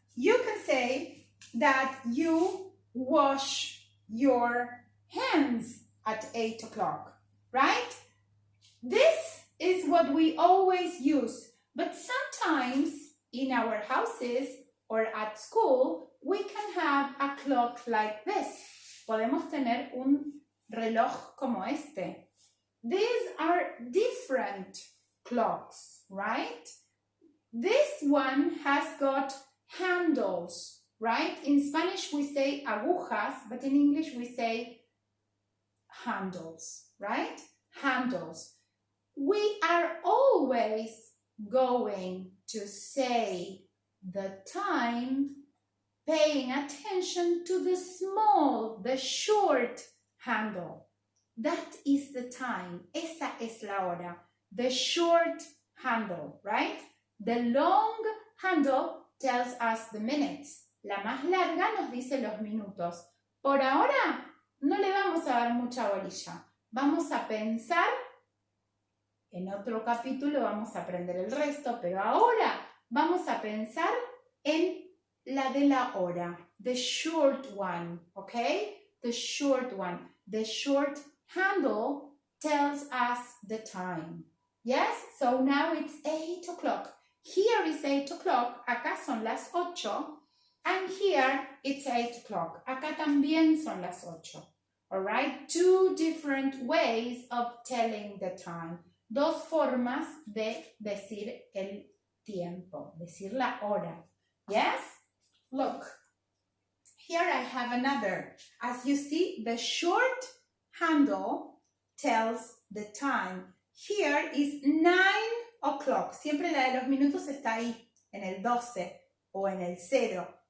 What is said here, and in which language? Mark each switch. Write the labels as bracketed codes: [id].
[en] You can say that you wash your hands at 8 o'clock, right? This is what we always use, but sometimes in our houses or at school, we can have a clock like this. [es] Podemos tener un reloj como este. [en] These are different clocks, right? This one has got handles, right? In Spanish we say agujas, but in English we say handles, right? Handles. We are always going to say the time paying attention to the small, the short handle. That is the time. [es] Esa es la hora. [en] The short handle, right? The long handle tells us the minutes. [es] La más larga nos dice los minutos. Por ahora, no le vamos a dar mucha bolilla. Vamos a pensar, en otro capítulo vamos a aprender el resto, pero ahora vamos a pensar en la de la hora. [en] The short one, okay? The short one. The short handle tells us the time. Yes? So now it's 8 o'clock. Here is 8 o'clock. [es] Acá son las 8. [en] And here it's 8 o'clock. [es] Acá también son las 8. Alright? [en] Two different ways of telling the time. [es] Dos formas de decir el tiempo. Decir la hora. [en] Yes? Look. Here I have another. As you see, the short handle tells the time. Here is 9 o'clock. [es] Siempre la de los minutos está ahí, en el 12 o en el 0.